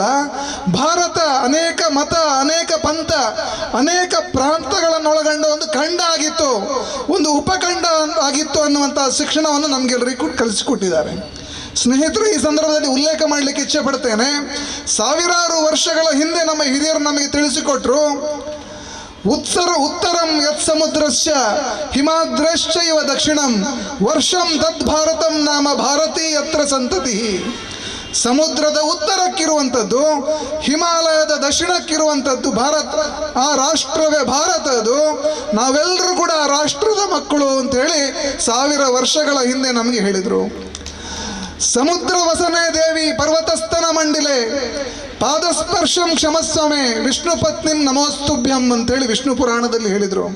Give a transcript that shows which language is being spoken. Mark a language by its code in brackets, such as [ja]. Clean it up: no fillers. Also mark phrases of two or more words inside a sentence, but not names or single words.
[kn] ಭಾರತ ಅನೇಕ ಮತ, ಅನೇಕ ಪಂಥ, ಅನೇಕ ಪ್ರಾಂತಗಳನ್ನು ಒಳಗೊಂಡ ಒಂದು ಖಂಡ ಆಗಿತ್ತು, ಒಂದು ಉಪಖಂಡ ಆಗಿತ್ತು ಅನ್ನುವಂಥ ಶಿಕ್ಷಣವನ್ನು ನಮಗೆಲ್ಲರಿಗೂ ಕಲಿಸಿಕೊಟ್ಟಿದ್ದಾರೆ. ಸ್ನೇಹಿತರು, ಈ ಸಂದರ್ಭದಲ್ಲಿ ಉಲ್ಲೇಖ ಮಾಡಲಿಕ್ಕೆ ಇಚ್ಛೆ ಪಡ್ತೇನೆ. ಸಾವಿರಾರು ವರ್ಷಗಳ ಹಿಂದೆ ನಮ್ಮ ಹಿರಿಯರು ನಮಗೆ ತಿಳಿಸಿಕೊಟ್ರು, [sa] ಉತ್ತರಂ ಯತ್ ಸಮುದ್ರಸ್ಯ ಹಿಮಾದ್ರಶ್ಚ ಇವ ದಕ್ಷಿಣಂ ವರ್ಷಂ ತದ್ ಭಾರತಂ ನಾಮ ಭಾರತೀಯತ್ರ ಸಂತತಿ. [kn] ಸಮುದ್ರದ ಉತ್ತರಕ್ಕಿರುವಂಥದ್ದು, ಹಿಮಾಲಯದ ದಕ್ಷಿಣಕ್ಕಿರುವಂಥದ್ದು ಭಾರತ. ಆ ರಾಷ್ಟ್ರವೇ ಭಾರತ. ಅದು ನಾವೆಲ್ಲರೂ ಕೂಡ ಆ ರಾಷ್ಟ್ರದ ಮಕ್ಕಳು ಅಂತೇಳಿ 1000 ವರ್ಷಗಳ ಹಿಂದೆ ನಮಗೆ ಹೇಳಿದರು. [sa] ಸಮುದ್ರ ವಸನೆ ದೇವಿ ಪರ್ವತಸ್ಥನ ಮಂಡಿಲೆ ಪಾದಸ್ಪರ್ಶಂ ಕ್ಷಮಸ್ವಮೆ ವಿಷ್ಣು ಪತ್ನಿಂ ನಮೋಸ್ತುಭ್ಯಂ [kn] ಅಂತೇಳಿ ವಿಷ್ಣು ಪುರಾಣದಲ್ಲಿ ಹೇಳಿದರು.